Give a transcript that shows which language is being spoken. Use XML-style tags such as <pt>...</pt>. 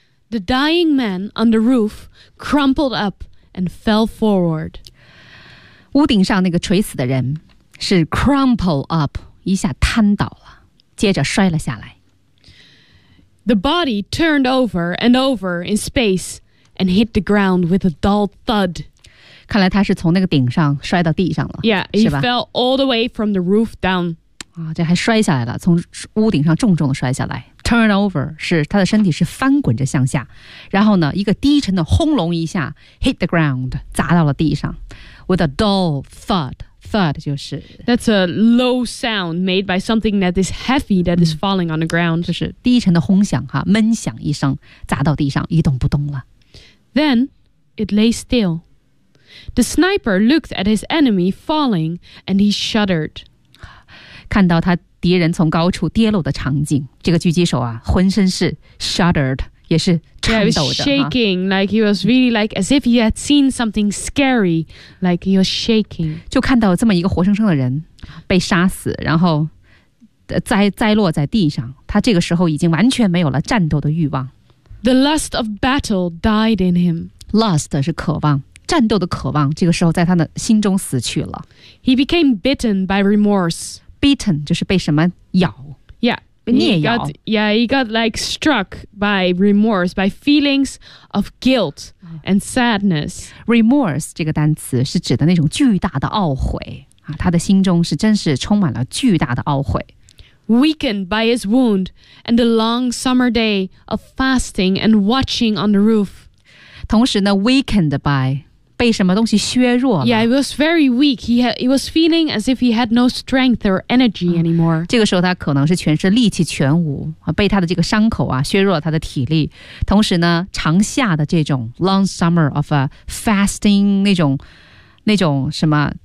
<en>The dying man on the roof crumpled up and fell forward.</en> <zh>屋顶上那个垂死的人是</zh> <en>crumpled up,</en> <zh>一下瘫倒了，接着摔了下来。</zh> <en>The body turned over and over in space and hit the ground with a dull thud.</en> <zh>看来他是从那个顶上摔到地上了</zh> <en>Yeah, he fell all the way from the roof down、</en> <zh>啊、这还摔下来了从屋顶上重重的摔下来</zh> <en>Turn over</en> <zh>是他的身体是翻滚着向下然后呢一个低沉的轰隆一下</zh> <en>Hit the ground</en> <zh>砸到了地上</zh> <en>With a dull thud Thud</en> <zh>就是</zh> <en>That's a low sound made by something that is heavy that is falling on the ground</en> <zh>就是低沉的轰响哈闷响一声砸到地上一动不动了</zh> <en>Then it lay stillThe sniper looked at his enemy falling, and he shuddered.</en> <zh>看到他敌人从高处跌落的场景，这个狙击手啊，浑身是 shuddered， 也是颤抖的。</zh> <en>Yeah, he was shaking, like he was really like as if he had seen something scary, like he was shaking.</en> <zh>就看到这么一个活生生的人被杀死，然后栽落在地上，他这个时候已经完全没有了战斗的欲望。</zh> <en>The lust of battle died in him.</en> <zh>Lust 是渴望。战斗的渴望这个时候在他的心中死去了</zh> <en>He became bitten by remorse</en> <zh>Bitten 就是被什么咬</zh> <en>Yeah</en> <zh>被捏咬</zh> <en>he got like struck by remorse By feelings of guilt and sadness</en> <zh>Remorse 这个单词是指的那种巨大的懊悔、啊、他的心中是真是充满了巨大的懊悔</zh> <en>weakened by his wound and the long summer day of fasting and watching on the roof.</en> <zh>同时呢</zh> <en>weakened by...</en> <zh>被什么东西削弱了</zh> <en>Yeah, he was very weak. He was feeling as if he had no strength or energy anymore.</en> <zh>这个时候他可能是全身力气全无被他的这个伤口啊削弱了他的体力同时呢长夏的这种</zh> <en>long summer of a fasting</en> <zh>那种什么</zh>